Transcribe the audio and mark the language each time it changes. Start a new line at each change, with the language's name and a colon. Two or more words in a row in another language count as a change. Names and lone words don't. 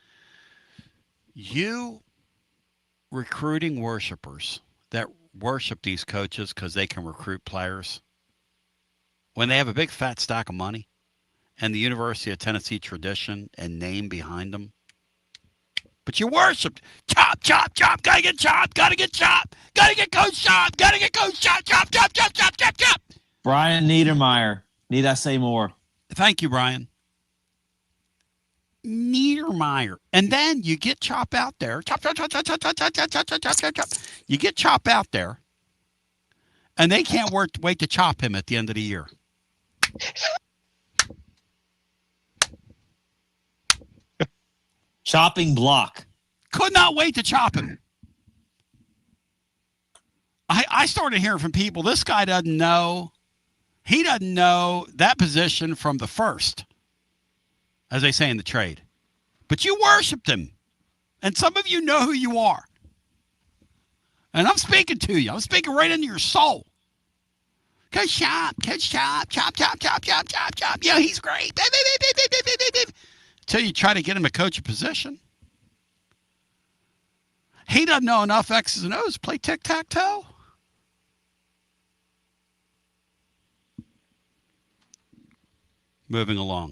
English: You recruiting worshipers that worship these coaches because they can recruit players, when they have a big fat stack of money and the University of Tennessee tradition and name behind them, but you worship Chop, Chop, Chop, gotta get Chop, gotta get Chop, gotta get Coach Chop, gotta get Coach Chop, Chop, Chop, Chop, Chop, Chop, Chop. Brian Niedermeyer. Need I say more? Thank you, Brian. Niedermeyer. And then you get Chop out there. Chop, chop, chop, chop, chop, chop, chop, chop, chop, chop, chop, chop. You get Chop out there, and they can't wait to chop him at the end of the year. Chopping block. Could not wait to chop him. I started hearing from people, this guy doesn't know. He doesn't know that position from the first, as they say in the trade. But you worshiped him. And some of you know who you are. And I'm speaking to you. I'm speaking right into your soul. Coach Chop, Coach Chop, Chop, Chop, Chop, Chop, Chop, Chop. Yeah, he's great. Until you try to get him to coach a position. He doesn't know enough X's and O's to play tic-tac-toe. Moving along.